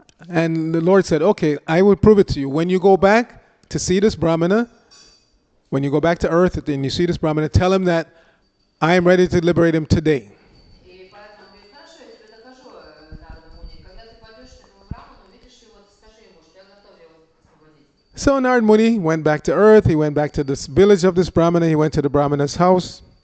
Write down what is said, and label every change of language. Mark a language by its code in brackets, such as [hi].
[en] And the Lord said, okay, I will prove it to you. When you go back to see this Brahmana, when you go back to earth and you see this Brahmana, tell him that I am ready to liberate him today. [ru] И поэтому он говорит, хорошо, я тебе докажу, Нарада Муни, когда ты пойдешь к этому Браману, увидишь его, ты скажи ему, что я готов его освободить. [en] So Narad Muni went back to earth. He went back to this village of this Brahmana. He went to the Brahmana's house.